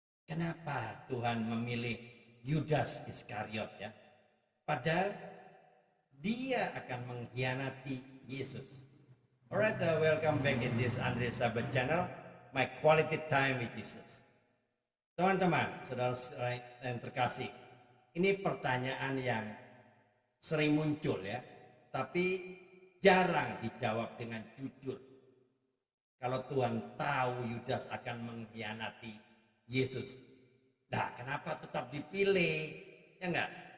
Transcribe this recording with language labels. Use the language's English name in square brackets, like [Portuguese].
[Indonesian] Kenapa Tuhan memilih Yudas Iskariot ya? Padahal dia akan mengkhianati Yesus. [English] Alright, welcome back in this Andre Sabat channel, my quality time with Jesus. [Indonesian] Teman-teman, saudara-saudara yang terkasih, ini pertanyaan yang sering muncul ya, tapi jarang dijawab dengan jujur. Kalau Tuhan tahu Yudas akan mengkhianati Yesus, nah kenapa tetap dipilih? Ya enggak?